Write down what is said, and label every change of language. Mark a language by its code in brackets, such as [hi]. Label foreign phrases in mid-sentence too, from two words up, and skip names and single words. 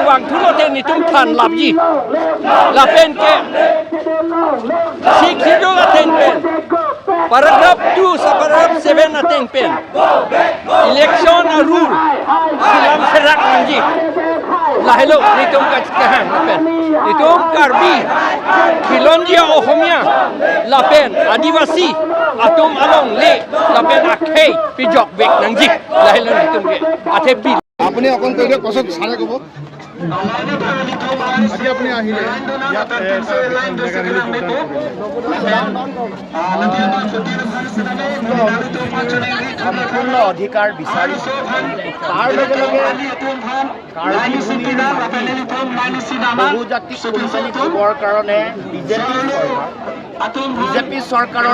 [mjw] wang tulo ten nitum than labji lapen ke [en] six schedule [mjw] aten pen paragraph 2 sa paragraph 7 aten pen election a rule silang serak nangji lahelo nitum kacikahan pen nitum Karbi [as] খিলঞ্জীয়া অসমীয়া [mjw] lapen adivasi atum along le lapen akhei pijok bek nangji lahelo nitum ge athe bil [as] আপুনি অকণ কৈ দিয়ক পাছত ছাৰে ক'ব আজি আপুনি আহিলে ইয়াত সম্পূৰ্ণ অধিকাৰ বিচাৰি তাৰ লগে লগে বহুজাতিক কোম্পানী দিবৰ কাৰণে বিজেপি চৰকাৰৰ